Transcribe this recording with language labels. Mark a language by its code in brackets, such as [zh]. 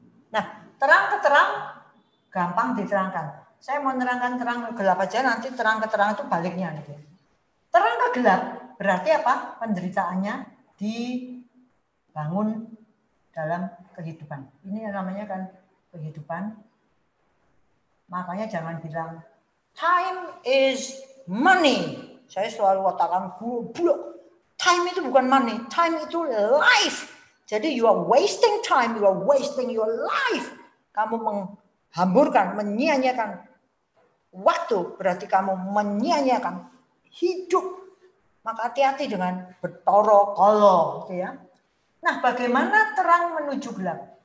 [id] Nah, terang ke terang gampang diterangkan. Saya mau menerangkan terang ke gelap aja, nanti terang ke terang itu baliknya. Gitu. Terang ke gelap berarti apa? Penderitaannya dibangun dalam kehidupan. Ini namanya kan kehidupan. Makanya jangan bilang [en] time is money. [id] Saya selalu katakan goblok. Time itu bukan money, time itu life. Jadi [en] you are wasting time, you are wasting your life. [id] Kamu menghamburkan, menyia-nyiakan waktu, berarti kamu menyia-nyiakan hidup. Maka hati-hati dengan bertoro-kolo, gitu ya. Nah, bagaimana terang menuju gelap?